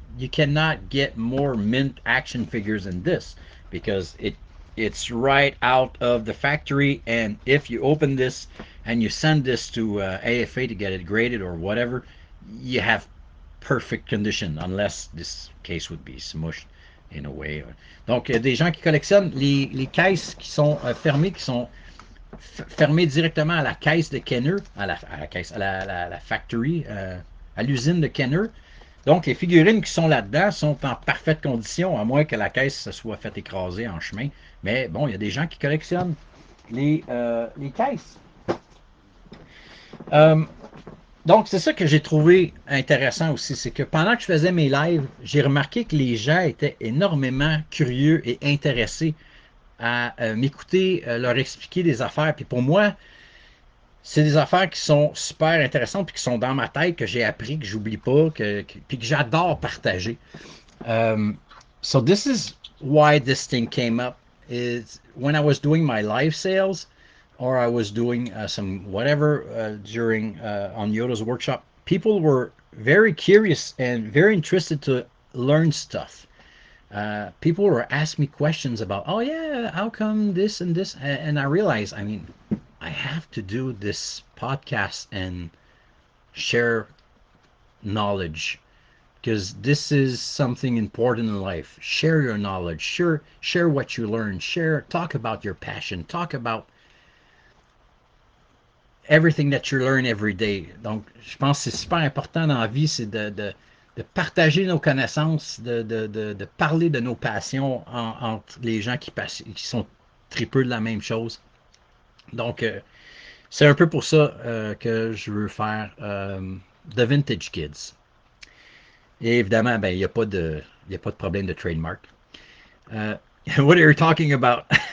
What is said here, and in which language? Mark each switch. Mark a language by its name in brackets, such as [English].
[English] You cannot get more mint action figures than this because it's right out of the factory, and if you open this and you send this to AFA to get it graded or whatever, you have perfect condition, unless this case would be smushed in a way. [French] Donc, des gens qui collectionnent les caisses qui sont fermées, qui sont fermées directement à la caisse de Kenner, à la caisse, à la factory, à l'usine de Kenner. Donc, les figurines qui sont là-dedans sont en parfaite condition, à moins que la caisse se soit faite écraser en chemin. Mais bon, il y a des gens qui collectionnent les caisses. Euh, donc, c'est ça que j'ai trouvé intéressant aussi, c'est que pendant que je faisais mes lives, j'ai remarqué que les gens étaient énormément curieux et intéressés à m'écouter, leur expliquer des affaires. Puis pour moi, c'est des affaires qui sont super intéressantes, puis qui sont dans ma tête, que j'ai appris, que j'oublie pas, puis que j'adore partager. [English] Um, so this is why this thing came up. Is when I was doing my live sales, or I was doing some whatever during on Yoda's workshop, people were very curious and very interested to learn stuff. People were asking me questions about, oh yeah, how come this and this, and I realized, I mean, I have to do this podcast and share knowledge because this is something important in life. Share your knowledge, share what you learn, talk about your passion, talk about everything that you learn every day. [French] Donc, je pense que c'est super important dans la vie, c'est de partager nos connaissances, de parler de nos passions entre les gens qui sont tripeux de la même chose. Donc, c'est un peu pour ça que je veux faire The Vintage Kids. Et évidemment, ben, il y a pas de problème de trademark. [English] Uh, what are you talking about?